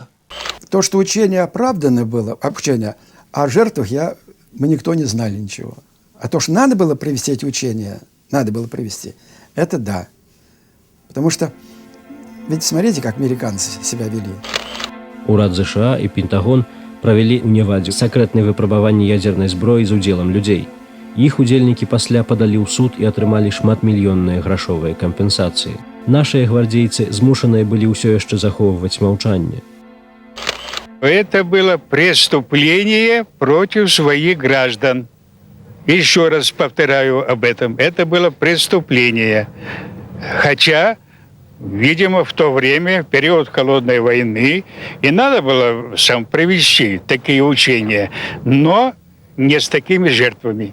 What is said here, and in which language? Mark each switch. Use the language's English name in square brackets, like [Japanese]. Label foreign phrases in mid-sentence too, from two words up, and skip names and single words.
[Russian] То, что учение оправдано было, обучение, о жертвах мы никто не знали ничего. А то, что надо было провести эти учения, это да. Потому что, ведь смотрите, как американцы себя вели. [Belarusian] Урад США и Пентагон провели ў Невадзе сакрэтнае выпрабаванне ядзернай зброі з удзелам людзей. Іх удзельнікі пасля падалі ў суд і атрымалі шматмільённыя грашовыя кампенсацыі. Нашыя гвардейцы змушаныя былі ўсё яшчэ захоўваць маўчанне. [Russian] Это было преступление против своих граждан. Еще раз повторяю об этом. Это было преступление. Хотя, видимо, в то время, в период Холодной войны, и надо было сам провести такие учения, но не с такими жертвами.